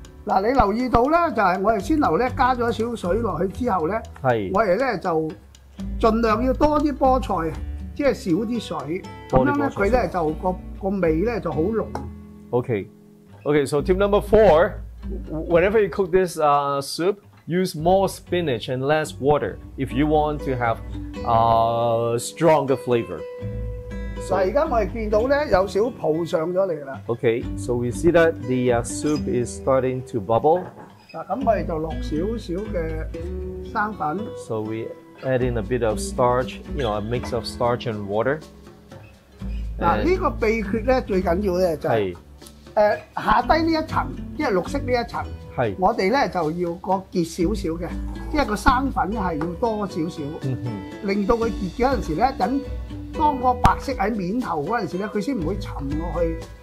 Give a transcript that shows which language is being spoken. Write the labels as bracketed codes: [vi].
[yue] 嗱，你留意到咧，就係我哋先頭咧加咗少水落去之後咧，我哋咧就盡量要多啲菠菜，即係少啲水，咁樣咧佢咧就個味咧就好濃。 [en] Okay, so tip number 4, whenever you cook this soup, use more spinach and less water if you want to have stronger flavor. [yue] 嗱，而家我哋見到咧有少泡上咗嚟啦。 [en] Okay, so we see that the soup is starting to bubble. [yue] 嗱，咁我哋就落少少嘅生粉。 [en] So we add in a bit of starch, a mix of starch and water. [yue] 嗱，呢個秘訣咧最緊要咧就係下低呢一層，即係綠色呢一層，我哋咧就要個結少少嘅，即係個生粉係要多少少，令到佢結嗰陣時咧，當個白色喺面頭嗰陣時咧，佢先唔會沉落去。